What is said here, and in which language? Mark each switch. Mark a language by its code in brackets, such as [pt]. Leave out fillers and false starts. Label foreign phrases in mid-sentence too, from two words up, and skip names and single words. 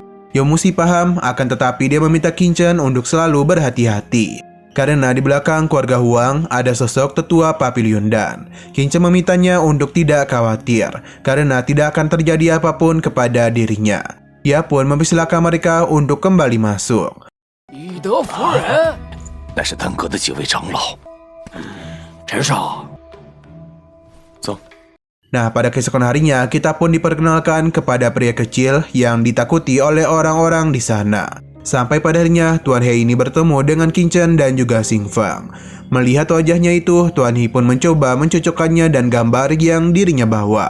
[id] Zhou Muxi paham, akan tetapi dia meminta Qingchen untuk selalu berhati-hati, karena di belakang keluarga Huang ada sosok tetua Papiliun Dan. Qingchen memintanya untuk tidak khawatir, karena tidak akan terjadi apapun kepada dirinya. Dia pun mempersilahkan mereka untuk kembali masuk. [zh] 宇德夫人，那是丹阁的几位长老。陈少，走。 [id] Nah, pada keesokan harinya, kita pun diperkenalkan kepada pria kecil yang ditakuti oleh orang-orang di sana. Sampai pada harinya, Tuan He ini bertemu dengan Qingchen dan juga Xing Feng. Melihat wajahnya itu, Tuan He pun mencoba mencocokkannya dan gambar yang dirinya bawa.